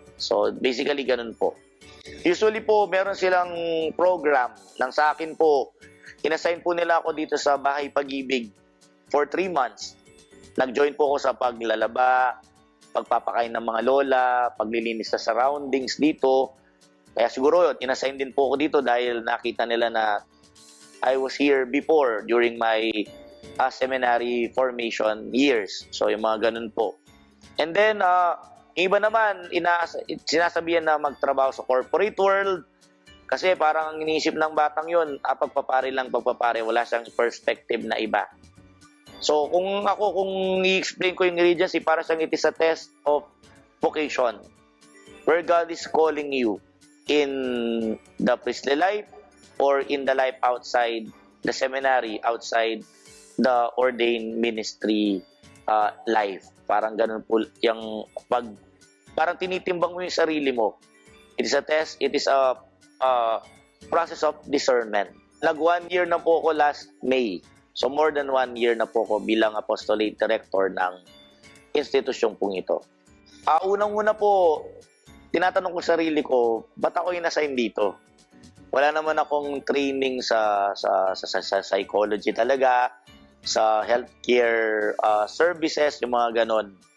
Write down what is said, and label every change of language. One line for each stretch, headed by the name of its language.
Filipino: So, basically, ganun po. Usually po, meron silang program nang sa akin po, inassign po nila ako dito sa Bahay Pag-ibig for 3 months. Nag-join po ako sa paglalaba, pagpapakain ng mga lola, paglilinis sa surroundings dito. Kaya siguro yun, inassign din po ako dito dahil nakita nila na
English: I was here before during my seminary formation years.
Filipino: So yung mga ganun po. And then, iba naman, sinasabihan na magtrabaho sa corporate world kasi parang ang iniisip ng batang yun, pagpapare lang, pagpapare, wala siyang perspective na iba. So, kung i-explain ko yung regency, para siyang
English: it is a test of vocation where God is calling you in the priestly life or in the life outside the seminary, outside the ordained ministry life.
Filipino: Parang ganun po yung parang tinitimbang mo yung sarili mo.
English: It is a test, it is a process of discernment.
Filipino: Nag 1 year na po ako last May. So more than 1 year na po ako bilang apostolate director ng institusyong pong ito. Unang-una po, tinatanong ko sarili ko, ba't ako in-assign dito? Wala naman akong training sa psychology talaga, sa healthcare services, yung mga ganon.